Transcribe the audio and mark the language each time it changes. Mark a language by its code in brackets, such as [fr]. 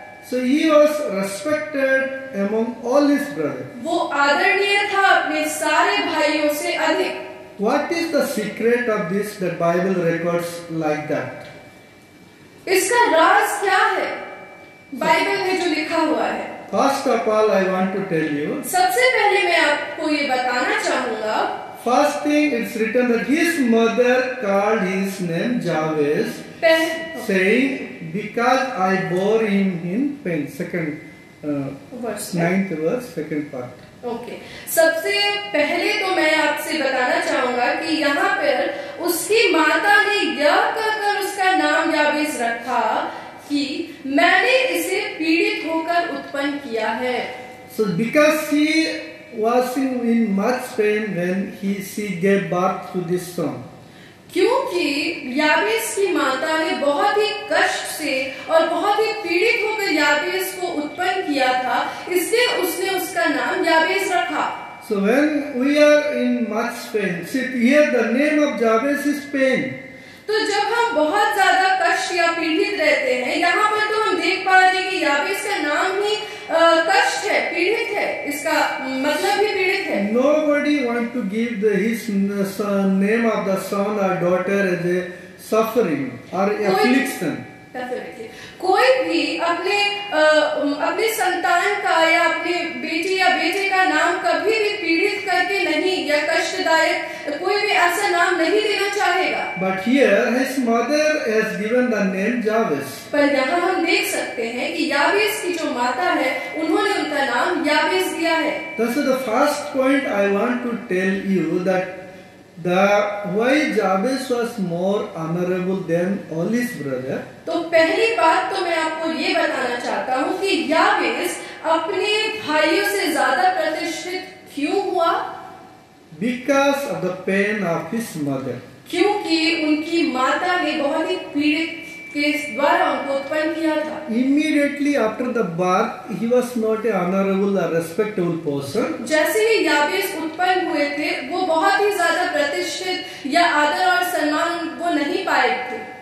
[en] So he was respected among all his brothers. [hi] वो आदरणीय था अपने सारे भाइयों से अधिक. [en] What is the secret of this? The Bible records like that. [hi] इसका राज क्या है? बाइबल में जो लिखा हुआ है. [en] First of all, I want to tell you. [hi] सबसे पहले मैं आपको ये बताना चाहूंगा. [en] First thing, it's written that his mother called his name Jabez, saying, "Because I bore him in pain." Second, ninth verse, second part. Okay. [hi] सबसे पहले तो मैं आपसे बताना चाहूंगा कि यहाँ पर उसकी माता ने यह कहकर उसका नाम याबेस रखा कि मैंने इसे पीड़ित होकर उत्पन्न किया है. [en] So because she was in much pain when she gave birth to this son. [hi] क्योंकि याबेस की माता ने बहुत ही कष्ट से और बहुत ही पीड़ित होकर याबेस को उत्पन्न किया था, इसलिए उसने उसका नाम याबेस रखा. [en] So when we are in much pain, see here the name of Jabez is pain. [hi] तो जब हम बहुत ज्यादा कष्ट या पीड़ित रहते हैं, यहाँ पर तो हम देख पा रहे हैं कि याबेस का नाम ही कष्ट है, पीड़ित है, इसका मतलब ही पीड़ित है. [en] Nobody want to give his name of the son or daughter as a suffering or affliction. [hi] कोई भी अपने संतान का या अपने बेटी या बेटे का नाम कभी भी पीड़ित करके नहीं या कष्टदायक कोई भी ऐसा नाम नहीं देना चाहेगा. [en] But here his mother has given the name Jabez. [hi] पर यहाँ हम देख सकते हैं कि याबेस की जो माता है उन्होंने उनका नाम याबेस दिया है. [en] That's the first point I want to tell you, that why Jabez was more honorable than all his brother. [hi] तो पहली बात तो मैं आपको ये बताना चाहता हूँ कि याबेस अपने भाइयों से ज्यादा प्रतिष्ठित क्यों हुआ? [en] Because of the pain of his mother. [hi] क्योंकि उनकी माता ने बहुत ही पीड़ित के द्वारा उनको उत्पन्न किया था। [en] Immediately after the birth, he was not a honorable or respectable person. [hi] जैसे ही याबेस उत्पन्न हुए थे, वो बहुत ही ज्यादा प्रतिष्ठित या आदर और सम्मान वो नहीं पाए थे।